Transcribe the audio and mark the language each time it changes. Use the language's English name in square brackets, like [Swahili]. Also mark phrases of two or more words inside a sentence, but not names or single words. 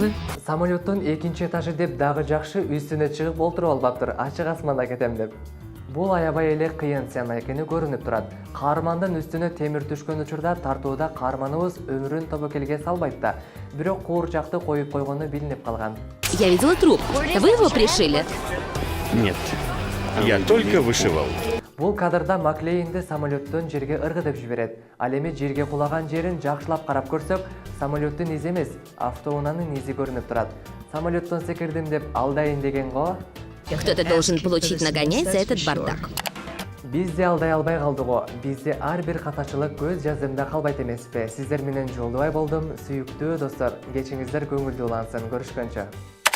[Kyrgyz] Самолеттун экинчи этажы деп дагы жакшы үстүнө чыгып олтуруп албаптыр, ачык асманда кетем деп. Бул аябай эле кыйын сцена экени көрүнүп турат. Каармандын үстүнө темир түшкөн учурда тартууда каарманыбыз өмүрүн тобокелге салбайт да, бирок куурчакты коюп койгону билинип калган. [Russian] Я видела труп. Вы его пришили? Нет, я только вышивал. [Kyrgyz] Бул кадрда Маклейнди самолеттон жерге ыргытып жиберет. Ал эми жерге кулаган жерин жакшылап карап көрсөк, самолеттун изи эмес, автоунаанын изи көрүнүп турат. Самолеттон секирдим деп алдайын деген го. [Russian] Кто-то должен получить нагоняй за этот бардак. [Kyrgyz] Биз де алдай албай калдыго. Бизде ар бир катачылык көз жаздымда калбайт эмеспи? Сиздер менен Жолдубай болдум. Сүйүктүү достор, кечиңиздер көңүлдүү улансын. Көрүшкөнчө.